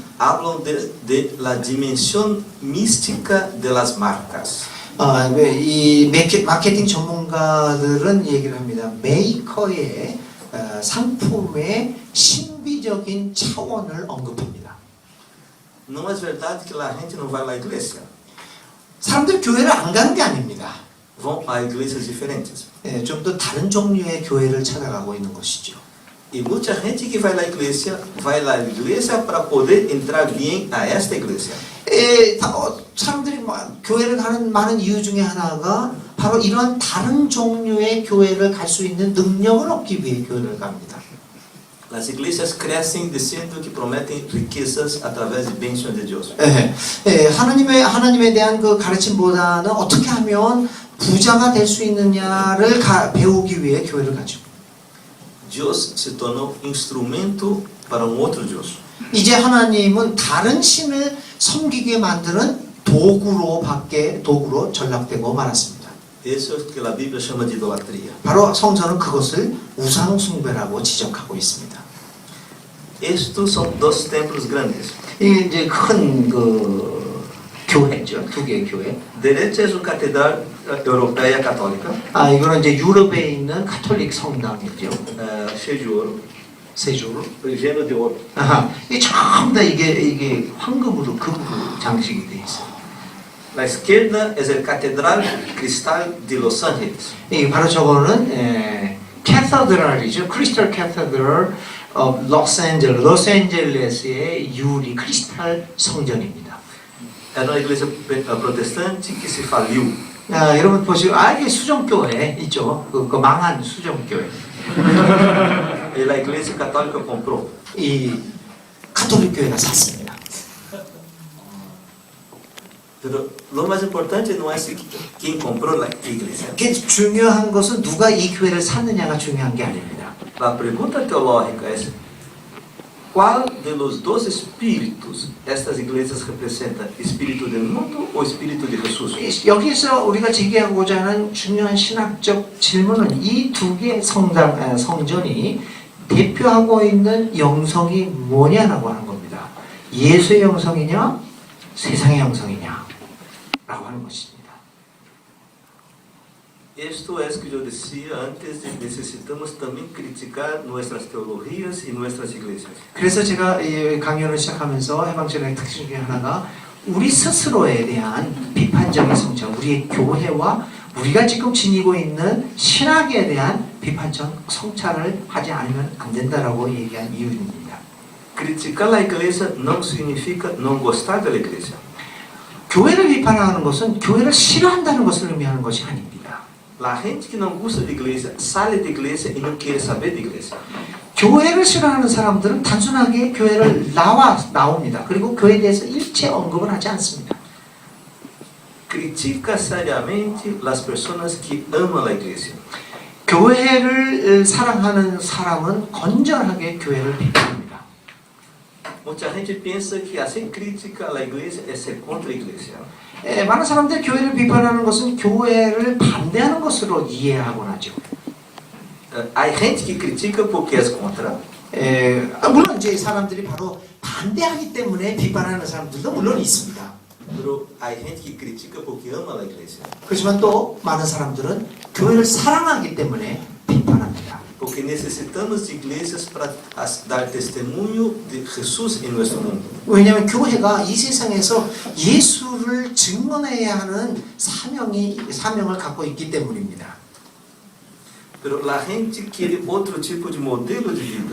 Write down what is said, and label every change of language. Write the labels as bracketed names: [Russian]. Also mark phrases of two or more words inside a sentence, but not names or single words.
[Portuguese] hablam [Spanish] de la [Portuguese] dimensão mística [Spanish] de las marcas. [Korean] 이 마케팅 전문가들은 얘기를 합니다. 메이커의 상품의 신비적인 차원을 언급합니다. [Portuguese] Não é verdade que a gente não vai à igreja. [Korean] 사람들 교회를 안 가는 게 아닙니다. [Portuguese] Vão a igrejas diferentes. [Korean] 좀 더 다른 종류의 교회를 찾아가고 있는 것이죠. [Portuguese] E muita gente que vai à igreja para poder entrar bem a esta igreja. [Korean] 사람들이 교회를 가는 많은 이유 중에 하나가 바로 이런 다른 종류의 교회를 갈 수 있는 능력을 얻기 위해 교회를 갑니다. [Spanish] Las iglesias crecen diciendo que prometen riquezas a través de bendición de Dios. [Korean] 예, 예, 하나님에 대한 그 가르침보다는 어떻게 하면 부자가 될 수 있느냐를 배우기 위해 교회를 가죠. [Portuguese] Dios se tornou instrumento para outro Deus. [Korean] 이제 하나님은 다른 신을 섬기게 만드는 도구로 전락되고 말았습니다. [Portuguese] Isso é o que a Bíblia chama de idolatria. [Korean] 바로 성서는 그것을 우상 숭배라고 지적하고 있습니다. [Portuguese] Estes são dois templos grandes. [Korean] 이 이제 큰 그 교회죠, 두 개의 교회. [Portuguese] Direita é a Catedral Europeia Católica, [Korean] 아 이거는 이제 유럽에 있는 가톨릭 성당이죠. [Portuguese] cheio de ouro, [Korean] 세조로. [Portuguese] lleno de ouro. [Korean] 아하, 이 전부 다 이게 황금으로 금으로 장식이 돼 있어요. [Portuguese] Na esquerda é a Catedral Cristal de Los Angeles. [Korean] 이 바로 저거는 캐서드랄이죠. 크리스탈 캐서드럴 로스앤젤레스의 유리 크리스탈 성전입니다. [Portuguese] Era uma igreja protestante que se faliu. [Korean] 아, 여러분 보시고 이게 수정교회 있죠. 그 망한 수정교회. [Portuguese] E a igreja católica comprou. [Korean] 이 가톨릭 교회가 샀습니다. [Spanish] Pero lo [Portuguese] mais importante não é quem comprou a igreja. [Korean] 이게 중요한 것은 누가 이 교회를 샀느냐가 중요한 게 아닙니다. [Portuguese] A pergunta teológica é: qual [Spanish] de los dos espíritus [Portuguese] estas igrejas representam? Espírito [Spanish] del mundo [Portuguese] ou espírito de Jesus? [Korean] 여기서 우리가 제기하고자 하는 중요한 신학적 질문은 이 두 개의 성전이 대표하고 있는 영성이 뭐냐라고 하는 겁니다. 예수의 영성이냐, 세상의 영성이냐 라고 하는 것입니다. [Portuguese] Isto é o que eu dizia antes, necessitamos também criticar nossas teologias e nossas igrejas. [Korean] 그래서 제가 이 강연을 시작하면서 해방신학의 특징 중에 하나가 우리 스스로에 대한 비판적인 성찰, 우리의 교회와 우리가 지금 지니고 있는 신학에 대한 비판적 성찰을 하지 않으면 안 된다라고 얘기한 이유입니다. [Portuguese] Criticar a igreja não significa não gostar da igreja. [Korean] 교회를 비판하는 것은 교회를 싫어한다는 것을 의미하는 것이 아닙니다. [Portuguese] A gente que não gosta de igreja sai da igreja e não quer saber de igreja. [Korean] 교회를 싫어하는 사람들은 단순하게 교회를 나옵니다. 그리고 교회에 대해서 일체 언급을 하지 않습니다. [Portuguese] Critica seriamente as pessoas que amam a igreja. [Korean] 교회를 사랑하는 사람은 건전하게 교회를 비판합니다. [Portuguese] Muita gente pensa que assim crítica a igreja é ser contra a igreja. [Korean] 많은 사람들이 교회를 비판하는 것은 교회를 반대하는 것으로 이해하곤 하죠. [Portuguese] Há gente que critica porque é contra. [Korean] 물론 이제 사람들이 바로 반대하기 때문에 비판하는 사람들도 물론 있습니다. [Portuguese] Pero há gente que critica porque ama a igreja. [Korean] 그렇지만 또 많은 사람들은 교회를 사랑하기 때문에 비판합니다. [Portuguese] Porque necessitamos de igrejas para dar testemunho de Jesus em nosso mundo. [Korean] 왜냐하면 교회가 이 세상에서 예수를 증언해야 하는 사명을 갖고 있기 때문입니다. [Portuguese] Pero a gente quer outro tipo de modelo de vida.